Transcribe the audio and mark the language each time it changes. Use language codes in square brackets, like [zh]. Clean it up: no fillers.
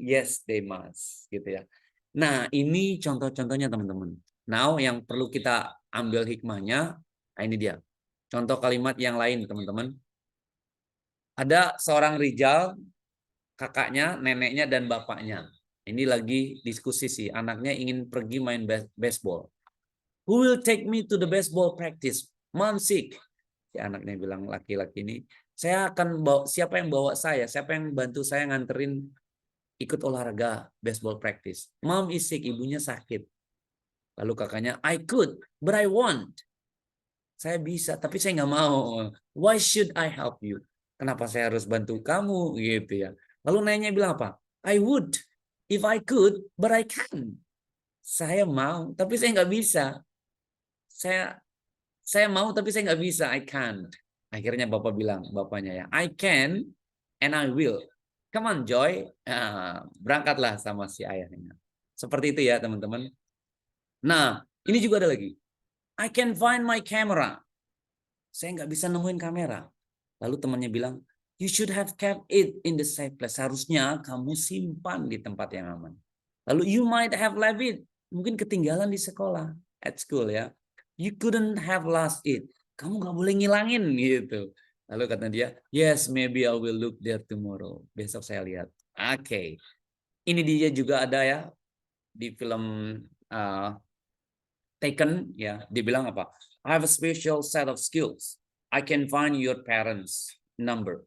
[id] Yes, they must. Gitu ya. Nah, ini contoh-contohnya teman-teman. Now, yang perlu kita ambil hikmahnya, nah ini dia. Contoh kalimat yang lain, teman-teman. Ada seorang Rijal, kakaknya, neneknya, dan bapaknya. Ini lagi diskusi sih. Anaknya ingin pergi main baseball. [en] Who will take me to the baseball practice? Mom sick. [id] Si anaknya bilang laki-laki ini, saya akan bawa, siapa yang bawa saya? Siapa yang bantu saya nganterin ikut olahraga baseball practice? [en] Mom is sick, ibunya sakit. Lalu kakaknya, I could, but I won't. [id] Saya bisa, tapi saya nggak mau. Why should I help you? Kenapa saya harus bantu kamu? Gitu ya. Lalu neneknya bilang apa? [en] I would, if I could, but I can't. [id] Saya mau, tapi saya nggak bisa. [en] Saya mau, tapi saya nggak bisa. I can't. Akhirnya bapaknya ya, I can and I will. Come on, Joy. [id] Berangkatlah sama si ayahnya. Seperti itu ya, teman-teman. [en] Nah, ini juga ada lagi. I can find my camera. [id] Saya nggak bisa nemuin kamera. [en] Lalu temannya bilang, you should have kept it in the safe place. [id] Harusnya kamu simpan di tempat yang aman. Lalu you might have left it. Mungkin ketinggalan di sekolah, at school ya. You couldn't have lost it. Kamu nggak boleh ngilangin gitu. [en] Lalu kata dia, yes, maybe I will look there tomorrow. [id] Besok saya lihat. Oke. Ini dia juga ada ya di film Taken ya. Dia bilang apa? [en] I have a special set of skills. I can find your parents' number.